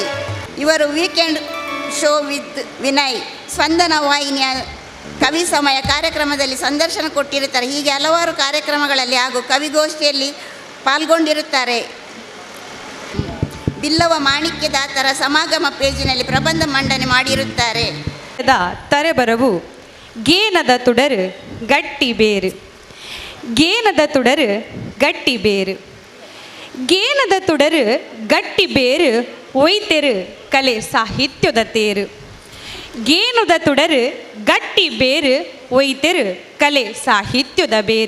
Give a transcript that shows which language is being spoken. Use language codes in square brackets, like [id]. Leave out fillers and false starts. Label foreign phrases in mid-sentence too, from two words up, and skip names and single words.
[kn] ಇವರು ವೀಕೆಂಡ್ ಶೋ ವಿತ್ ವಿನಯ್, ಸ್ಪಂದನ ವಾಹಿನಿಯ ಕವಿ ಸಮಯ ಕಾರ್ಯಕ್ರಮದಲ್ಲಿ ಸಂದರ್ಶನ ಕೊಟ್ಟಿರುತ್ತಾರೆ. ಹೀಗೆ ಹಲವಾರು ಕಾರ್ಯಕ್ರಮಗಳಲ್ಲಿ ಹಾಗೂ ಕವಿಗೋಷ್ಠಿಯಲ್ಲಿ ಪಾಲ್ಗೊಂಡಿರುತ್ತಾರೆ. ಬಿಲ್ಲವ ಮಾಣಿಕ್ಯದಾತರ ಸಮಾಗಮ ಪೇಜಿನಲ್ಲಿ ಪ್ರಬಂಧ ಮಂಡನೆ ಮಾಡಿರುತ್ತಾರೆ. [tcy] ತರೆಬರವು ಗೇನದ ತುಡರು ಗಟ್ಟಿ ಬೇರು, ಗೇನದ ತುಡರು ಗಟ್ಟಿ ಬೇರು, ಗೇನದ ತುಡರು ಗಟ್ಟಿ ಬೇರು ಒಯ್ತೆರು ಕಲೆ ಸಾಹಿತ್ಯದ ತೇರು. ಗೇನುದ ತುಡರು ಗಟ್ಟಿ ಬೇರು ಒಯ್ತೆರು ಕಲೆ ಸಾಹಿತ್ಯದ ಬೇರು.